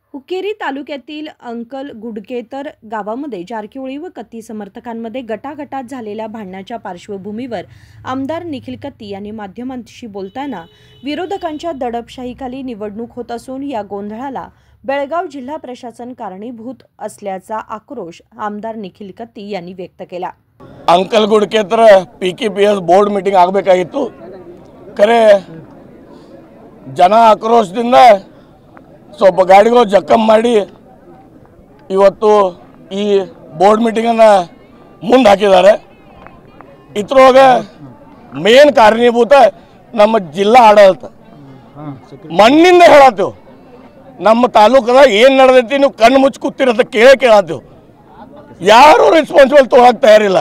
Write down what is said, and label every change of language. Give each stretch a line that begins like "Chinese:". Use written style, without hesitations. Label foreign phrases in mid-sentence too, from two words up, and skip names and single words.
Marathi: हुक्केरी तालुक्यातील अंकलगुडकेतर गावामध्ये जारकिहोळी व कत्ती समर्थकांमध्ये गटागटात झालेल्या भांडणाच्या पार्श्वभूमीवर आमदार निखिल कत्ती यांनी माध्यमांशी बोलताना विरोधकांच्या दडपशाहीखाली निवडणूक होत असून या गोंधळाला बेळगाव जिल्हा प्रशासन कारणीभूत असल्याचा आक्रोश आमदार निखिल कत्ती यांनी व्यक्त केला।
Kannada: अंकलगुडकेतर PKPS
English: board meeting
Kannada: ಆಗಬೇಕಾಗಿತ್ತು ಕರೆ ಜನ ಆಕ್ರೋಶದಿಂದ ಸ್ವಲ್ಪ ಗಾಡಿಗಳು ಜಖಂ ಮಾಡಿ ಇವತ್ತು ಈ
English: board meetingannu
Kannada: ಮುಂದೆ ಹಾಕಿದ್ದಾರೆ। ಇದ್ರೊಳಗೆ ಮೇನ್ ಕಾರಣೀಭೂತ ನಮ್ಮ ಜಿಲ್ಲಾ ಆಡಳಿತ ಮಣ್ಣಿಂದ ಹೇಳತ್ತೀವಿ ನಮ್ಮ ತಾಲೂಕದಾಗ ಏನು ನಡೆದೈತಿ ನೀವು ಕಣ್ಣು ಮುಚ್ಚಿ ಕೂತಿರೋದು ಕೇಳತ್ತೀವಿ ಯಾರು ರೆಸ್ಪಾನ್ಸಿಬಲ್ ತೊಗೊಳಕ್ಕೆ ತಯಾರಿಲ್ಲ।